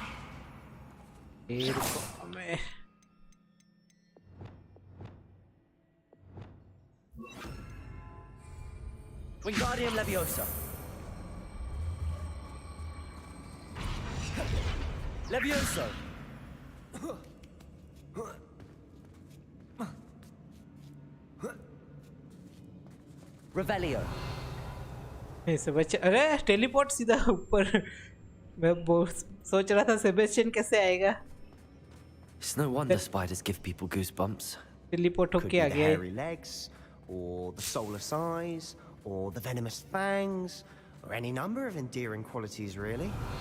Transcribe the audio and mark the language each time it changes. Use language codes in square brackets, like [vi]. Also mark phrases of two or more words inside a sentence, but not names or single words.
[en] Wingardium Leviosa. Levioso. Revelio. [hi] ऐसे बच्चे. अरे टेलीपोर्ट सीधा ऊपर. मैं सोच रहा था सेबेस्टियन कैसे आएगा. [en] It's no wonder spiders give people goosebumps. [hi] टेलीपोर्ट [en] Could [hi] होके [en] be [hi] आ [en] the [hi] गया. [en] hairy legs, or the soulless eyes, or the venomous fangs, or any number of endearing qualities, really.